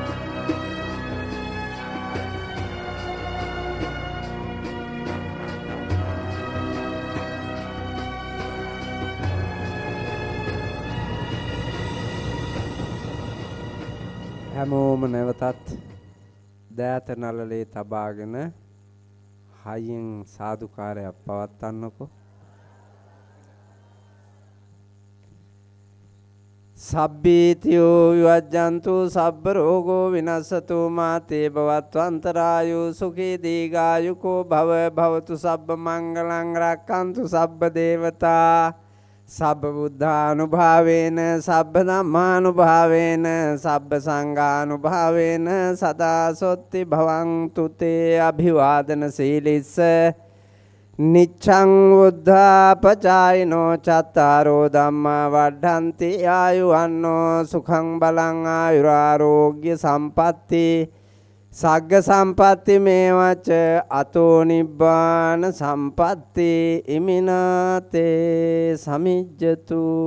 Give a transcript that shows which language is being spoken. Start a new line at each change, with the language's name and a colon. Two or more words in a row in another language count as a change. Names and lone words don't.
Sinhala: හැමෝම නැවතත් දෑත නළලේ තබාගෙන හයියෙන් සාදුකාරයක් පවත්වන්නකෝ.
Pali: සබ්බීතියෝ විවජ්ජන්තු සබ්බ රෝගෝ විනස්සතු මාතේ භවත්වන්තරායු සුඛී දීඝායුකෝ භව භවතු සබ්බ මංගලං රක්ඛන්තු සබ්බ දේවතා සබ්බ බුද්ධානුභාවේන සබ්බ ධම්මානුභාවේන සබ්බ සංඝානුභාවේන සදා සොත්ති භවන්තු තේ අභිවාදන සීලිස්ස නිච්ඡං උද්ධාපචායිනෝ චත්තාරෝ ධම්මා වඩ්ඩන්ති ආයුවන්නෝ සුඛං බලං ආයුරාෝග්‍ය සම්පatti සග්ග සම්පatti මේවච අතෝ නිබ්බාන සම්පatti ඉමිනාතේ සමිජ්ජතු.